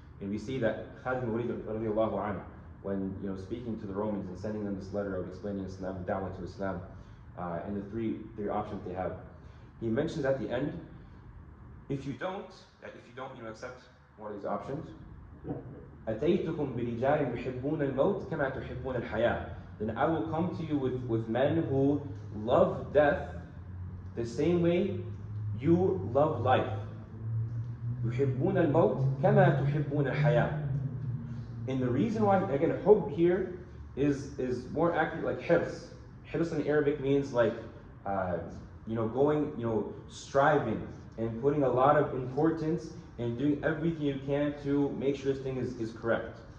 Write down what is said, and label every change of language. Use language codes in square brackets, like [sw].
[en] And we see that Khalid ibn Walid radiallahu anhu, when speaking to the Romans and sending them this letter of explaining Islam, da'wah to Islam, and the three options they have, he mentions at the end, if you don't accept one of these options, [ar] أتيتكم برجال يحبون الموت كما تحبون الحياة, [en] then I will come to you with men who love death the same way you love life. [ar] يحبون الموت كما تحبون الحياة. [en] And the reason why, again, hub here is more accurate, like hirs. Hirs in Arabic means like going, striving and putting a lot of importance and doing everything you can to make sure this thing is correct.